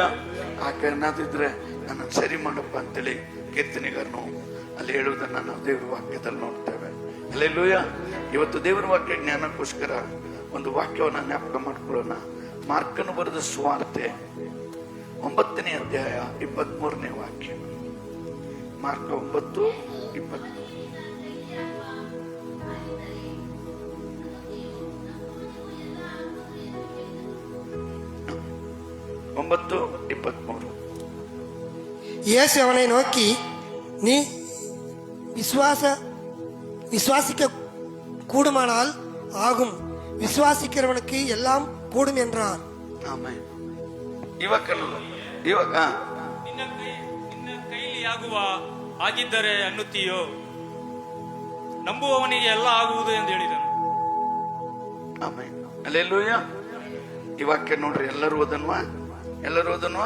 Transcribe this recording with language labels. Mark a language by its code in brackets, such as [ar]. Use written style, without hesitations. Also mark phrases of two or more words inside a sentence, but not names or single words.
[kn] ಆಕೆ ಏನಾದಿದ್ರೆ ನನ್ನನ್ನು ಸರಿ ಮಾಡಪ್ಪ ಅಂತೇಳಿ ಕೀರ್ತನೆಗಾರನು ಅಲ್ಲಿ ಹೇಳುವುದನ್ನ ನಾವು ದೇವ್ರ ವಾಕ್ಯದಲ್ಲಿ ನೋಡ್ತೇವೆ. ಹಲ್ಲೆಲೂಯಾ. ಇವತ್ತು ದೇವರ ವಾಕ್ಯ ಜ್ಞಾನಕ್ಕೋಸ್ಕರ ಒಂದು ವಾಕ್ಯವನ್ನ ಜ್ಞಾಪಕ ಮಾಡ್ಕೊಳ್ಳೋಣ. ಮಾರ್ಕನು ಬರೆದ ಸುವಾರ್ತೆ 9ನೇ ಅಧ್ಯಾಯ 23ನೇ ವಾಕ್ಯ. ಮಾರ್ಕ 9:23. [ta] இயேசு அவனை நோக்கி, நீ விசுவாசிக்க கூடுமானால் ஆகும், விசுவாசிக்கிறவனுக்கு எல்லாம் கூடும் என்றார். [kn] ಆಮೆನ್. ನಿನ್ನ ಕೈಲಿ ಆಗುವ ಆಗಿದ್ದರೆ ಅನ್ನುತ್ತೀಯೋ, ನಂಬುವವನಿಗೆ ಎಲ್ಲ ಆಗುವುದು ಎಂದು ಹೇಳಿದನು. ಆಮೆನ್. ಹಲ್ಲೆಲೂಯಾ. ಈ ವಾಕ್ಯ ನೋಡ್ರಿ, ಎಲ್ಲರೂ ಓದನ್ವಾ?